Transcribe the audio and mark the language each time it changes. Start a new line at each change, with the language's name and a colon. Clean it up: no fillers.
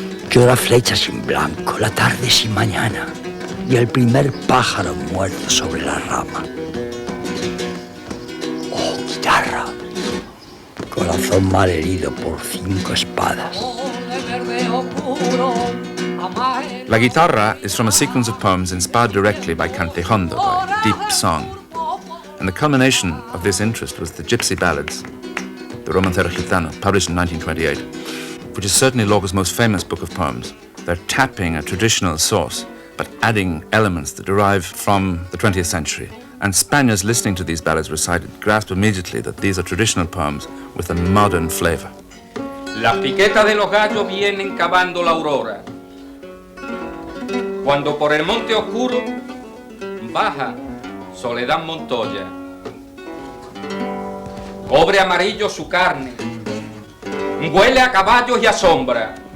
Spanish: Llora flecha sin blanco, la tarde sin mañana y el primer pájaro muerto sobre la rama. Oh, guitarra, corazón mal herido por 5 espadas.
English: La Guitarra is from a sequence of poems inspired directly by Cantejondo, by deep song. And the culmination of this interest was the Gypsy Ballads, the Romancero Gitano, published in 1928, which is certainly Lorca's most famous book of poems. They're tapping a traditional source, but adding elements that derive from the 20th century. And Spaniards listening to these ballads recited grasped immediately that these are traditional poems with a modern flavor.
Spanish: Las piquetas de los gallos vienen cavando la aurora. Cuando por el monte oscuro baja Soledad Montoya. Cobre amarillo su carne, huele a caballos y a sombra.